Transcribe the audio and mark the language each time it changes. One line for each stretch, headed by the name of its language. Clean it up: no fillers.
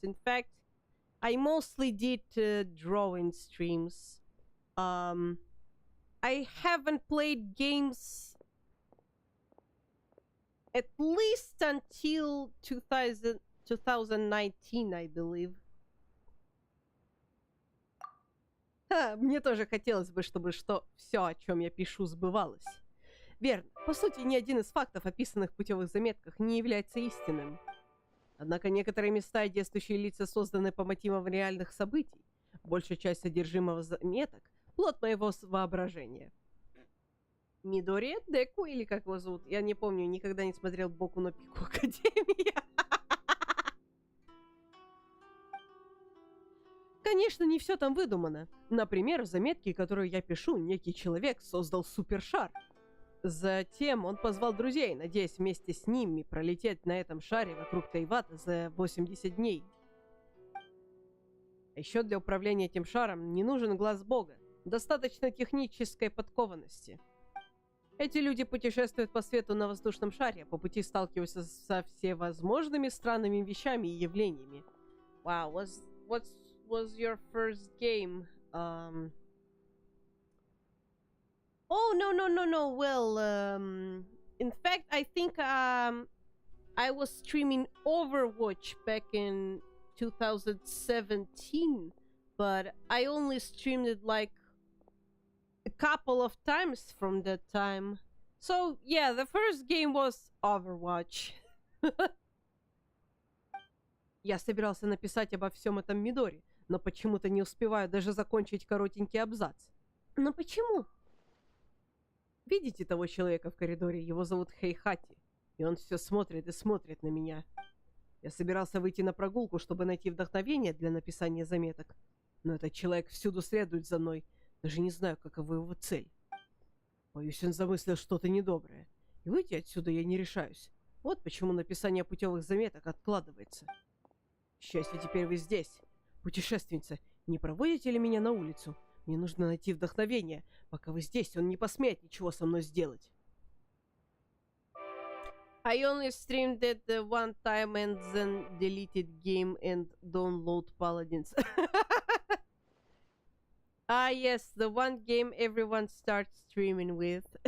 English: In fact, I mostly did drawing streams. I haven't played games at least until 2019, I believe.
Russian: Мне тоже хотелось бы, чтобы все, о чем я пишу, сбывалось. Верно. По сути, ни один из фактов, описанных в путевых заметках, не является истинным. Однако некоторые места и действующие лица созданы по мотивам реальных событий. Большая часть содержимого заметок — плод моего воображения. Мидори Деку, или как его зовут? Я не помню, никогда не смотрел Боку но Пику Академия. Конечно, не все там выдумано. Например, в заметке, которую я пишу, некий человек создал супершар. Затем он позвал друзей, надеясь вместе с ними пролететь на этом шаре вокруг Тайвата за 80 дней. А еще для управления этим шаром не нужен глаз бога. Достаточно технической подкованности. Эти люди путешествуют по свету на воздушном шаре, по пути сталкиваются со всевозможными странными вещами и явлениями.
English: Wow, what was your first game? Oh, no. Well, in fact, I think I was streaming Overwatch back in 2017, but I only streamed it like a couple of times from that time. So, yeah, the first game was Overwatch.
Russian: Я собирался написать обо всем этом Мидори, но почему-то не успеваю даже закончить коротенький абзац. Но почему? Видите того человека в коридоре? Его зовут Хейхати. И он все смотрит и смотрит на меня. Я собирался выйти на прогулку, чтобы найти вдохновение для написания заметок. Но этот человек всюду следует за мной. Даже не знаю, какова его цель. Боюсь, он замыслил что-то недоброе. И выйти отсюда я не решаюсь. Вот почему написание путевых заметок откладывается. К счастью, теперь вы здесь. Путешественница, не проводите ли меня на улицу? Мне нужно найти вдохновение. Пока вы здесь, он не посмеет ничего со мной сделать.
English: I only streamed it one time and then deleted game and download paladins. Ah, yes, the one game everyone starts streaming with.